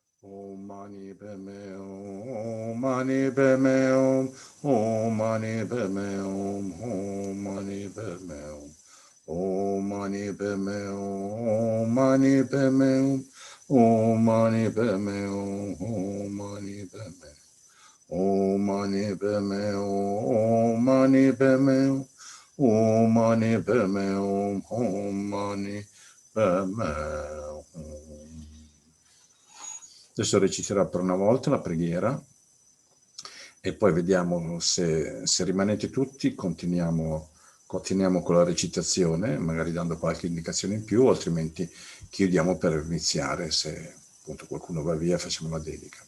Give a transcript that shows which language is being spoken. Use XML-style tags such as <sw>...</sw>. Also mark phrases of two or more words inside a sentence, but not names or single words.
<sa>Om Mani Padme Hum, Mani Padme Hum, Om Mani Padme Hum, Om Mani Padme Hum, Om Mani Padme Hum, Mani Padme Hum, Om Mani Padme Hum, Om Mani Padme Om Mani Padme Hum, Mani Padme Hum, Om Mani Padme Hum, Om Mani Padme Hum.</sa> <it>Adesso reciterò per una volta la preghiera e poi vediamo se rimanete tutti, continuiamo con la recitazione, magari dando qualche indicazione in più, altrimenti chiudiamo per iniziare, se appunto qualcuno va via facciamo la dedica.</it>